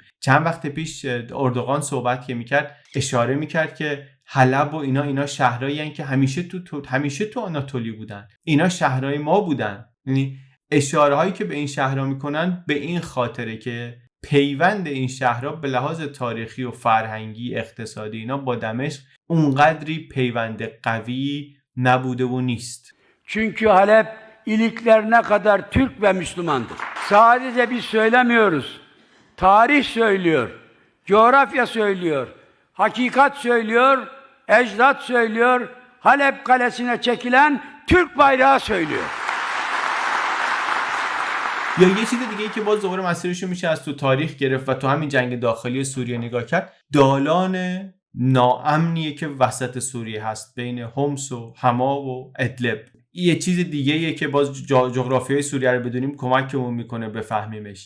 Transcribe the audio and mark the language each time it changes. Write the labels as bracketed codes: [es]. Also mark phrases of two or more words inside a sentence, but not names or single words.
[fa] چند وقت پیش اردوغان صحبت که میکرد، اشاره میکرد که حلب و اینا شهرهایی هستن که همیشه تو آناتولی بودن، اینا شهرهای ما بودن. یعنی اشاره هایی که به این شهرها میکنن به این خاطره که پیوند این شهرها به لحاظ تاریخی و فرهنگی، اقتصادی اینا با دمشق اونقدری پیوند قوی نبوده و نیست. [tr] Çünkü Halep iliklerine kadar Türk ve Müslümandır. Sadece biz söylemiyoruz. Tarih söylüyor, coğrafya söylüyor, hakikat söylüyor, ecdat söylüyor, Halep kalesine çekilen Türk bayrağı söylüyor. [fa] یا یه چیز دیگه ای که باز دوباره مسیرشو میشه از تو تاریخ گرفت و تو همین جنگ داخلی سوریه نگاه کرد، دالان ناامنیه که وسط سوریه هست بین حمص و حما و ادلب. یه چیز دیگه‌ایه که باز جغرافیای سوریه رو بدونیم کمکمون میکنه بفهمیمش.